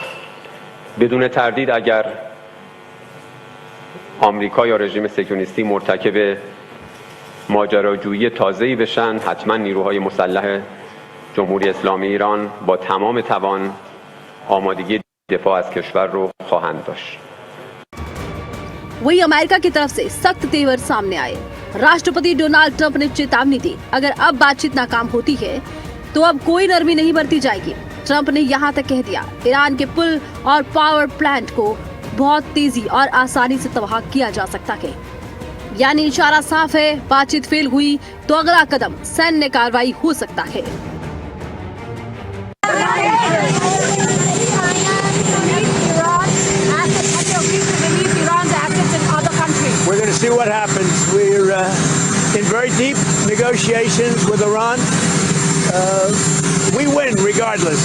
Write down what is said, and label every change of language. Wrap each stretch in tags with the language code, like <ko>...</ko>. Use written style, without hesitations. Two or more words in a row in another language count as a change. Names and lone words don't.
<fa>بدون تردید اگر آمریکا یا رژیم صهیونیستی مرتکب ماجراجویی تازه‌ای بشن، حتما نیروهای مسلح جمهوری اسلامی ایران با تمام توان آمادگی دفاع از کشور رو خواهند داشت.</fa> <hi>वही अमेरिका की तरफ से सख्त तेवर सामने आए। राष्ट्रपति डोनाल्ड ट्रंप ने चेतावनी दी, अगर अब बातचीत नाकाम होती है तो अब कोई नरमी नहीं बरती जाएगी। ट्रंप ने यहां तक कह दिया, ईरान के पुल और</hi> <en>power plant</en> <hi>को बहुत तेजी और आसानी से तबाह किया जा सकता है। यानी इशारा साफ है, बातचीत फेल हुई तो अगला कदम सैन्य कार्रवाई हो सकता है।</hi> <en>We're going to see what happens. We're in very deep negotiations with Iran. We win regardless.</en>